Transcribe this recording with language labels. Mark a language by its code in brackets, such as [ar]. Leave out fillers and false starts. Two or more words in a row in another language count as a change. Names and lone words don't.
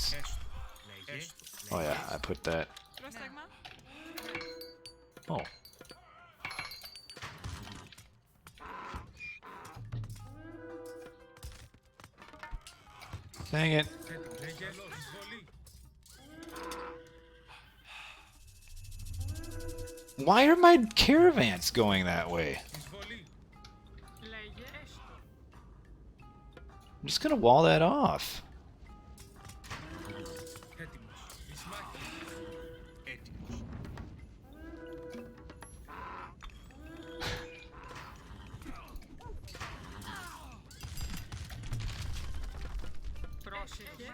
[en] Oh yeah, I put that. [el] Πρόσταγμα. [en] Oh. Dang it. [el] Λέγε εισβολή. [en] Why are my caravans going that way? [el] Εισβολή. Λέγε έστω. [en] I'm just gonna wall that off. [el] Έτοιμος. Εις μάχη. Έτοιμος. Πρόσεχε.